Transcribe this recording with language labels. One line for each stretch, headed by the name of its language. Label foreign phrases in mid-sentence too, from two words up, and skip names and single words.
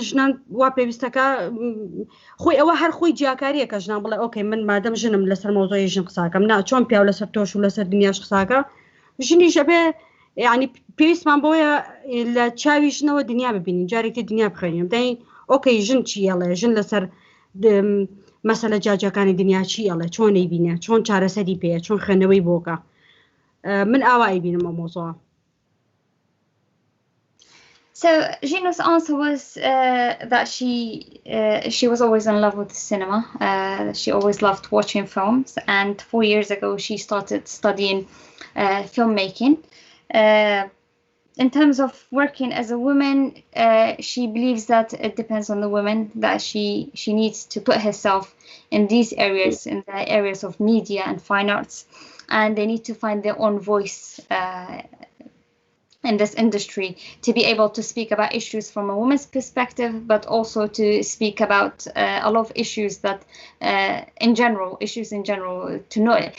Central Kurdish: ژنان وا پێویستەکە خۆی ئەوە هەر خۆی جیاکاریەکە ژنان بڵێ ئۆکەی من مادەم ژنم لەسەر مۆزۆی ژن قساکەم نا چۆن پیاو لەسەر تۆش و لەسەر دنیاش قساکە ژنیش ئەبێ یعنی پێویستمان بۆیە لە چاوی ژنەوە دنیا ببینین جارێکی دنیا بخوێنیم دەین ئۆکەی ژن چی ئەڵێ ژن لەسەر مەسەلە جاجەکانی دنیا چی ئەڵێ چۆنەی بینە چۆن چارەسەری پێ چۆن خوێندنەوەی بۆکە من ئاوایی بینم ئەو مۆزۆوە.
English: So Zhino's answer was that she was always in love with cinema. She always loved watching films, and 4 years ago she started studying filmmaking. In terms of working as a woman, she believes that it depends on the woman, that she needs to put herself in these areas, in the areas of media and fine arts, and they need to find their own voice in this industry to be able to speak about issues from a woman's perspective, but also to speak about a lot of issues that issues in general, to know it.